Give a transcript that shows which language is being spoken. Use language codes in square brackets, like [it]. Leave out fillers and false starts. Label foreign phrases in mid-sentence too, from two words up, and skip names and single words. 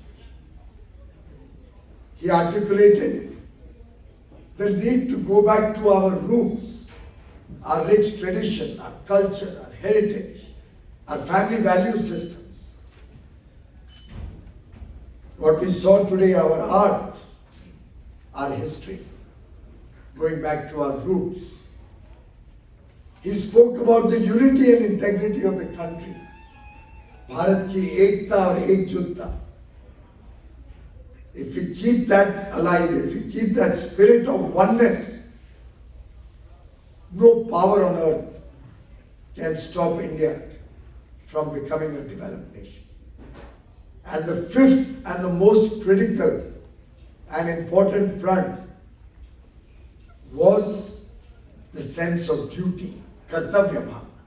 [en] He articulated the need to go back to our roots, our rich tradition, our culture, our heritage, our family value systems. What we saw today, our art, our history, going back to our roots. He spoke about the unity and integrity of the country, [hi] Bharat ki ekta aur ekjutta. [en] If we keep that alive, if we keep that spirit of oneness, no power on earth can stop India from becoming a developed nation. And the 5th and the most critical and important pran was the sense of duty, [hi] kartavya bhavana.